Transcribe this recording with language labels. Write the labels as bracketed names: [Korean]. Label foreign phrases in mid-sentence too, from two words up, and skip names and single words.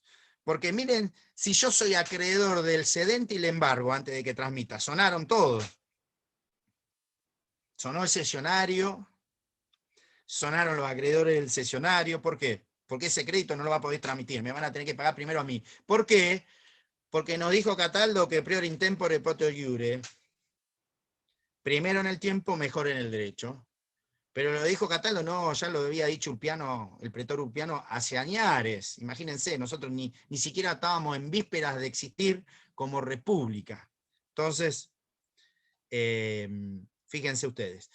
[Spanish] Porque miren, si yo soy acreedor del cedente y le embargo antes de que transmita, sonaron todos. Sonó el cesionario, sonaron los acreedores del cesionario. ¿Por qué? Porque ese crédito no lo va a poder transmitir, me van a tener que pagar primero a mí. ¿Por qué? Porque nos dijo Cataldo que [Latin] prior in tempore poteo iure. [Spanish] Primero en el tiempo, mejor en el derecho. Pero lo dijo Cataldo, no, ya lo había dicho Ulpiano, el pretor Ulpiano, hace añares. Imagínense, nosotros ni siquiera estábamos en vísperas de existir como república. Entonces, fíjense ustedes.